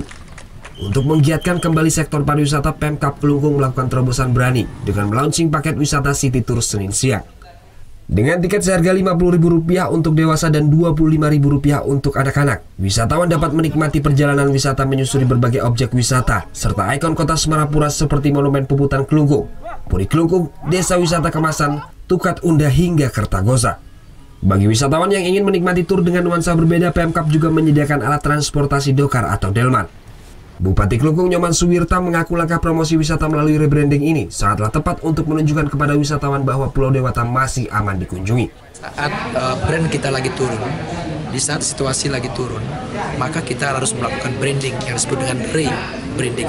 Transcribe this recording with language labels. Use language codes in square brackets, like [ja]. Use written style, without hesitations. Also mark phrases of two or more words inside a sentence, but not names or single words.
[id] Untuk menggiatkan kembali sektor pariwisata, Pemkab Kelungkung melakukan terobosan berani dengan melaunching paket wisata City Tour Senin siang. Dengan tiket seharga Rp50.000 untuk dewasa dan Rp25.000 untuk anak-anak, wisatawan dapat menikmati perjalanan wisata menyusuri berbagai objek wisata, serta ikon kota Semarapura seperti Monumen Puputan Kelungkung, Puri Kelungkung, Desa Wisata Kemasan, Tukat Unda hingga Kertagosa. Bagi wisatawan yang ingin menikmati tur dengan nuansa berbeda, Pemkab juga menyediakan alat transportasi dokar atau delman. Bupati Kelungkung Nyoman Suwirta mengaku langkah promosi wisata melalui rebranding ini sangatlah tepat untuk menunjukkan kepada wisatawan bahwa Pulau Dewata masih aman dikunjungi. Saat brand kita lagi turun, di saat situasi lagi turun, maka kita harus melakukan branding yang disebut dengan rebranding.